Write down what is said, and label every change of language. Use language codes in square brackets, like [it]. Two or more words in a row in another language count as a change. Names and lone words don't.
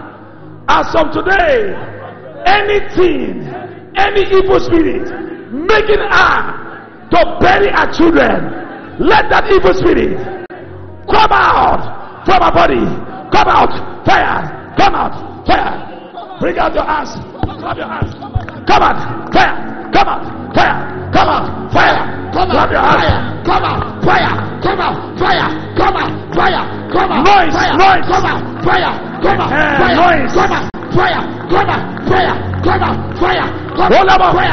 [en] As of today, anything, any evil spirit making her to bury her children, let that evil spirit come out from her body. Come out, fire. Come out, fire. Bring out your hands. Clap your hands. Come out, fire. Come out, fire. Come out, fire. Clap your hands. Come out, fire. Come out, fire. Come out, fire. Come out, noise, fire. Noise. Come out, fire. Come out, fire. Noise. Come out, fire. Come out, fire. Come out, fire. Come out, fire.